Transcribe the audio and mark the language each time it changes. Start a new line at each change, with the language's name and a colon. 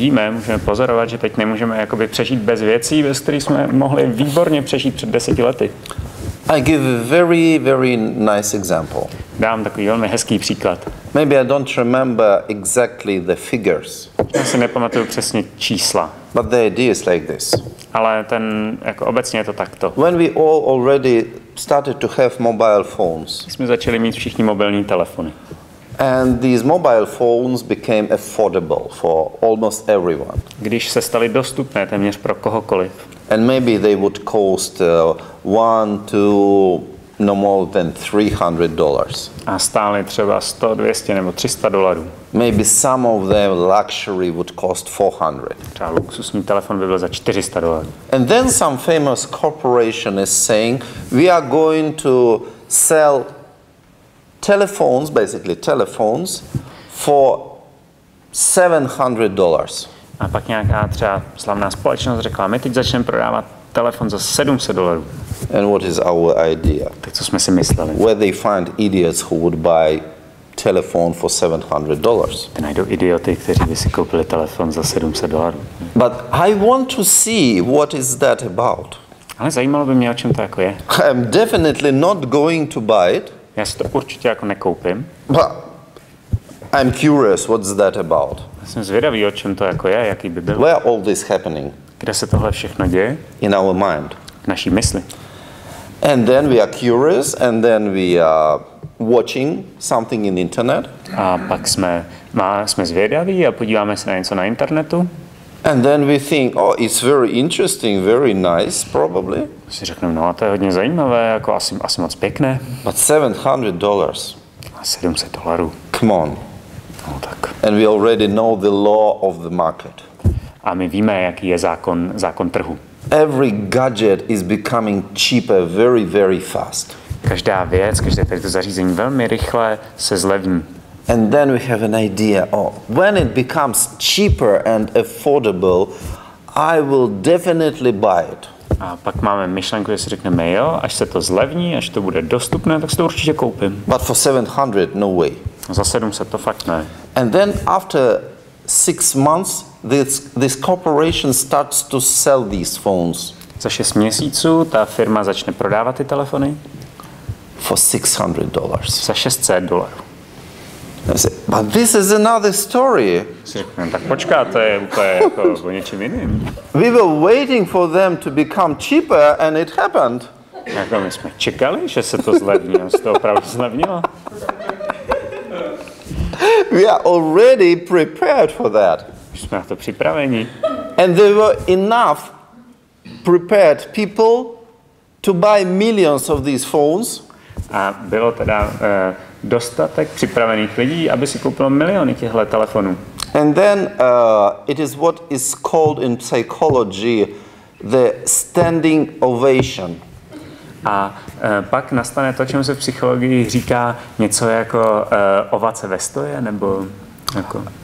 Czech: Můžeme pozorovat, že teď nemůžeme jakoby přežít bez věcí, bez kterých jsme mohli výborně přežít před 10 lety.
English: I give a very, very nice example.
Czech: Dám takový velmi hezký příklad.
English: Maybe I don't remember exactly the figures.
Czech: Já si nepamatuju přesně čísla.
English: But the idea is like this.
Czech: Ale jako obecně je to takto.
English: When we all already started to have mobile phones.
Czech: Jsme začali mít všichni mobilní telefony.
English: And these mobile phones became affordable for almost everyone.
Czech: Když se staly dostupné téměř pro kohokoliv.
English: And maybe they would cost $1 to no more than $300.
Czech: A stály třeba 100, 200 nebo $300.
English: Maybe some of them luxury would cost $400.
Czech: Třeba luxusní telefon by byl za $400.
English: And then some famous corporation is saying we are going to sell telephones, basically telephones, for $700.
Czech: A pak nějaká třeba slavná společnost řekla, my teď začneme prodávat telefon za $700.
English: And what is our idea?
Czech: Tak co jsme si mysleli?
English: Where they find idiots who would buy telephone for $700.
Czech: Ty najdou idioty, kteří by si koupili telefon za $700.
English: But I want to see what is that about.
Czech: Ale zajímalo by mě, o čem to jako je.
English: I'm definitely not going to buy it.
Czech: Já si to určitě jako nekoupím.
English: But I'm curious what's that about.
Czech: Já jsem zvědavý, o čem to jako je, jaký by byl.
English: Where all this happening?
Czech: Kde se tohle všechno děje?
English: In our mind.
Czech: V naší mysli.
English: And then we are curious and then we are watching something in the internet.
Czech: A pak jsme zvědaví a podíváme se na něco na internetu.
English: And then we think, oh, it's very interesting, very nice, probably.
Czech: Si řekneme, no a to je hodně zajímavé, jako asi moc pěkné.
English: But $700.
Czech: A $700.
English: Come on.
Czech: No tak.
English: And we already know the law of the market.
Czech: A my víme, jaký je zákon trhu.
English: Every gadget is becoming cheaper very, very fast.
Czech: Každá věc, každé tady to zařízení velmi rychle se zlevní.
English: And then we have an idea, oh, when it becomes cheaper and affordable, I will definitely buy it.
Czech: A pak máme myšlenku, že si řekneme, jo, až se to zlevní, až to bude dostupné, tak si to určitě koupím.
English: But for 700, no way.
Czech: Za 700 to fakt ne.
English: And then after 6 months, this corporation starts to sell these phones.
Czech: Za 6 měsíců ta firma začne prodávat ty telefony.
English: For $600.
Czech: Za $600.
English: But this is another story.
Czech: Tak počká, to je úplně jako o něčem jiným.
English: We were waiting for them to become cheaper and it happened.
Czech: Jako my jsme čekali, že se to zlevní, a se to opravdu zlevnilo.
English: We are already prepared for that.
Czech: Už jsme na to připraveni.
English: And there were enough prepared people to buy millions of these phones.
Czech: A bylo teda dostatek připravených lidí, aby si koupilo miliony těchto telefonů.
English: And then it is what is called in psychology the standing ovation.
Czech: A pak nastane to, čemu se v psychologii říká něco jako ovace ve stoje, nebo jako